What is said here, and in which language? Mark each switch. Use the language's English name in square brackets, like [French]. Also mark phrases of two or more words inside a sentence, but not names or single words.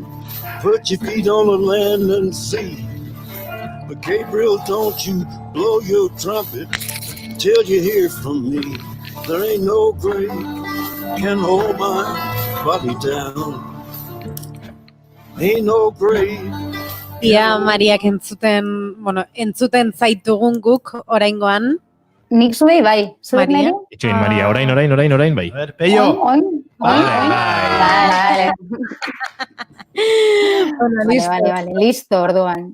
[English] Put your feet on the land and see. But Gabriel, don't you blow your trumpet till you hear from me. There ain't no grave can hold my body down. Ain't no grave. [Basque] Ia Mariak entzuten zaitugun guk oraingoan, Nik zuei bai. Zuek Maria? nahi? Itxoin, Maria, orain, bai. A ver, Peio. Oin. Bai. [Spanish] Vale, listo, orduan.